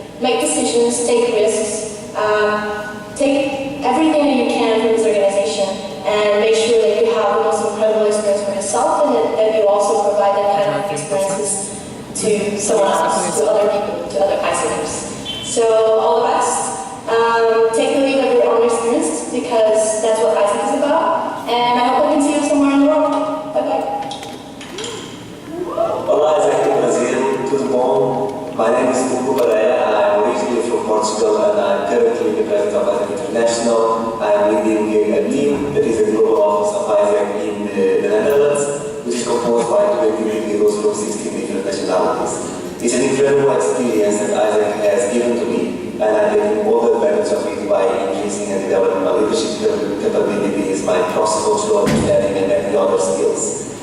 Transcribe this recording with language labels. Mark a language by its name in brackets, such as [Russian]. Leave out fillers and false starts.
[English] Make decisions, take risks, take everything that you can from this organization and make sure that you have the most incredible experience for yourself and that you also provide that kind of experiences to someone else, to other people, to other AIESECers. So all the best. Take the lead of your own experience because that's what AIESEC is about. And I hope I can see you somewhere in the world. Bye-bye. [Portuguese] Olá, AIESEC do Brasil, tudo bom? [English] My name is Hugo Barreira. I'm originally from Portugal and I'm currently the president of AIESEC International. I'm leading a team that is a global office of AIESEC in the Netherlands, which is composed by 20 individuals from 16 different nationalities. It's an incredible experience that AIESEC has given to me, and I'm taking all the advantage of it by increasing and developing my leadership capabilities, my cross-cultural understanding, and many other skills.